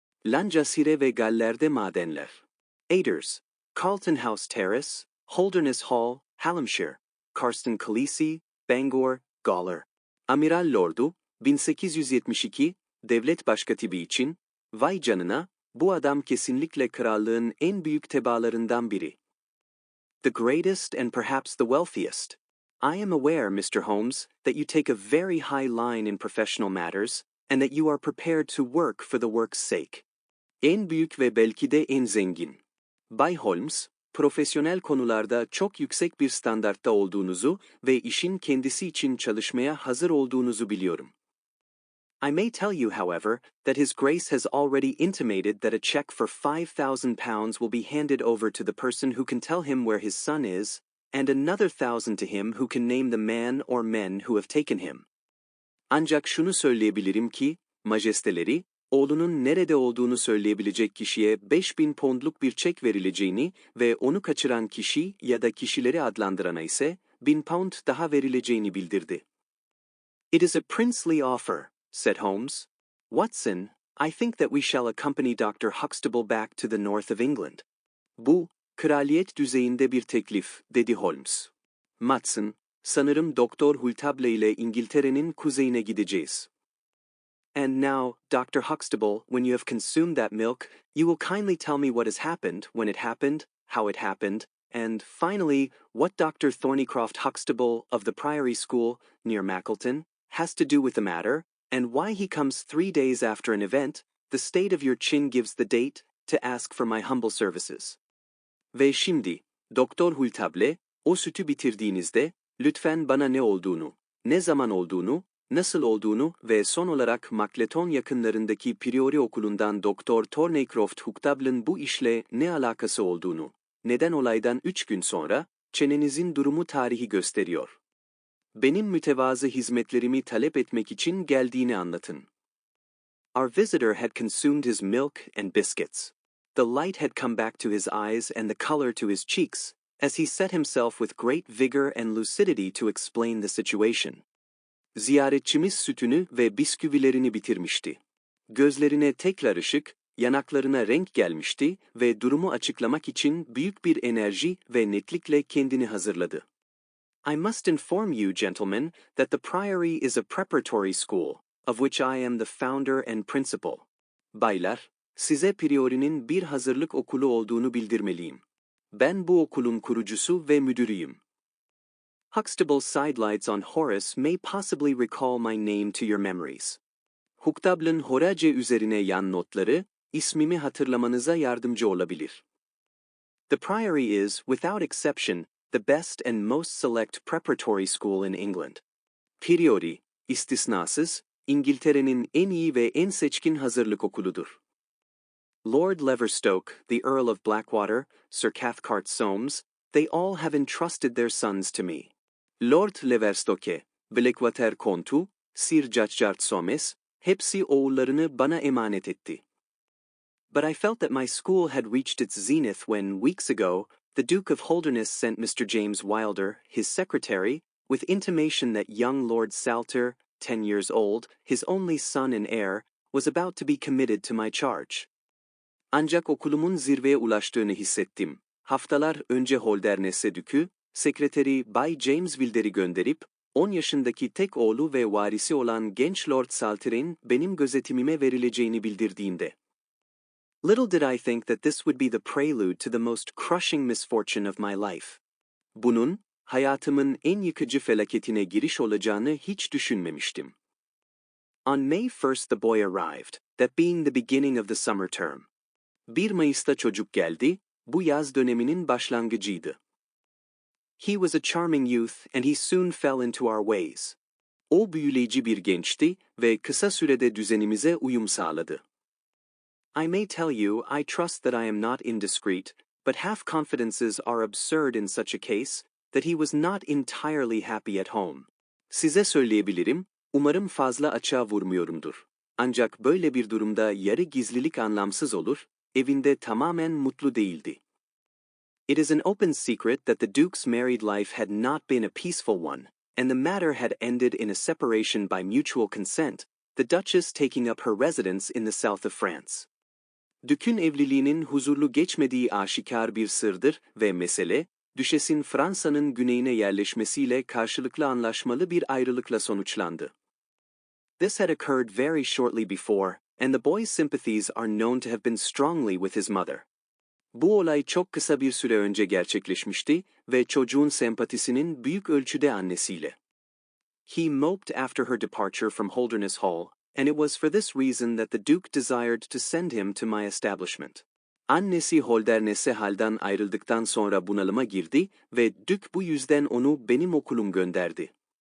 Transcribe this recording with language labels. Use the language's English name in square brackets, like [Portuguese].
[Turkish] Lancashire ve Galler'de madenler. Aiders: Carlton House Terrace, Holderness Hall, Hallamshire. Carston Khaleesi, Bangor, Gawler. Amiral Lordu, 1872, devlet başkatibi için, vay canına, bu adam kesinlikle krallığın en büyük tebaalarından biri. [English] The greatest and perhaps the wealthiest. I am aware, Mr. Holmes, that you take a very high line in professional matters, and that you are prepared to work for the work's sake. [Turkish] En büyük ve belki de en zengin. Bay Holmes, profesyonel konularda çok yüksek bir standartta olduğunuzu ve işin kendisi için çalışmaya hazır olduğunuzu biliyorum. [English] I may tell you, however, that His Grace has already intimated that a check for £5,000 will be handed over to the person who can tell him where his son is, and another 1,000 to him who can name the man or men who have taken him. [Turkish] Ancak şunu söyleyebilirim ki, majesteleri, oğlunun nerede olduğunu söyleyebilecek kişiye 5.000 pondluk bir çek verileceğini ve onu kaçıran kişi ya da kişileri adlandırana ise 1.000 pound daha verileceğini bildirdi. [English] It is a princely offer, said Holmes. Watson, I think that we shall accompany Dr. Huxtable back to the north of England. [Turkish] Bu, kraliyet düzeyinde bir teklif, dedi Holmes. Watson, sanırım Doktor Huxtable ile İngiltere'nin kuzeyine gideceğiz. [English] And now, Dr. Huxtable, when you have consumed that milk, you will kindly tell me what has happened, when it happened, how it happened, and, finally, what Dr. Thornycroft Huxtable of the Priory School, near Mackleton, has to do with the matter, and why he comes 3 days after an event, the state of your chin gives the date, to ask for my humble services. [Turkish] Ve şimdi, Doktor Huxtable, o sütü bitirdiğinizde, lütfen bana ne olduğunu, ne zaman olduğunu, nasıl olduğunu ve son olarak Makleton yakınlarındaki Priory okulundan Doktor Thorneycroft Huxtable'ın bu işle ne alakası olduğunu, neden olaydan 3 gün sonra, çenenizin durumu tarihi gösteriyor. Benim mütevazı hizmetlerimi talep etmek için geldiğini anlatın. [English] Our visitor had consumed his milk and biscuits. The light had come back to his eyes and the color to his cheeks, as he set himself with great vigor and lucidity to explain the situation. [Turkish] Ziyaretçimiz sütünü ve bisküvilerini bitirmişti. Gözlerine tekrar ışık, yanaklarına renk gelmişti ve durumu açıklamak için büyük bir enerji ve netlikle kendini hazırladı. [English] I must inform you, gentlemen, that the Priory is a preparatory school, of which I am the founder and principal. [Turkish] Baylar, size Priory'nin bir hazırlık okulu olduğunu bildirmeliyim. Ben bu okulun kurucusu ve müdürüyüm. [English] Huxtable's sidelights on Horace may possibly recall my name to your memories. [Turkish] Huxtable'ın Horace üzerine yan notları, ismimi hatırlamanıza yardımcı olabilir. [English] The Priory is, without exception, the best and most select preparatory school in England. [Turkish] Priory, istisnasız, İngiltere'nin en iyi ve en seçkin hazırlık okuludur. [English] Lord Leverstoke, the Earl of Blackwater, Sir Cathcart Soames, they all have entrusted their sons to me. [Turkish] Lord Leverstoke, Blackwater Kontu, Sir Cathcart Soames, hepsi oğullarını bana emanet etti. [English] But I felt that my school had reached its zenith when, weeks ago, the Duke of Holderness sent Mr. James Wilder, his secretary, with intimation that young Lord Salter, 10 years old, his only son and heir, was about to be committed to my charge. [Turkish] Ancak okulumun zirveye ulaştığını hissettim. Haftalar önce Holderness'e dükü, sekreteri Bay James Wilder'i gönderip, 10 yaşındaki tek oğlu ve varisi olan genç Lord Salter'in benim gözetimime verileceğini bildirdiğinde. [English] Little did I think that this would be the prelude to the most crushing misfortune of my life. [Turkish] Bunun, hayatımın en yıkıcı felaketine giriş olacağını hiç düşünmemiştim. [English] On May 1st the boy arrived, that being the beginning of the summer term. [Turkish] 1 Mayıs'ta çocuk geldi, bu yaz döneminin başlangıcıydı. [English] He was a charming youth and he soon fell into our ways. [Turkish] O büyüleyici bir gençti ve kısa sürede düzenimize uyum sağladı. [English] I may tell you, I trust that I am not indiscreet, but half-confidences are absurd in such a case, that he was not entirely happy at home. [Turkish] Size söyleyebilirim, umarım fazla açığa vurmuyorumdur. Ancak böyle bir durumda yarı gizlilik anlamsız olur, evinde tamamen mutlu değildi. [English] It is an open secret that the Duke's married life had not been a peaceful one, and the matter had ended in a separation by mutual consent, the Duchess taking up her residence in the south of France. [Turkish] Dük'ün evliliğinin huzurlu geçmediği aşikar bir sırdır ve mesele, Düşesin Fransa'nın güneyine yerleşmesiyle karşılıklı anlaşmalı bir ayrılıkla sonuçlandı. [English] This had occurred very shortly before, and the boy's sympathies are known to have been strongly with his mother. [Turkish] Bu olay çok kısa bir süre önce gerçekleşmişti ve çocuğun sempatisinin büyük ölçüde annesiyle. [English] He moped after her departure from Holderness Hall, and it was for this reason that the Duke desired to send him to my establishment. [Turkish] Annesi Holderness'e halden ayrıldıktan sonra bunalıma girdi ve Dük bu yüzden onu benim okulum gönderdi.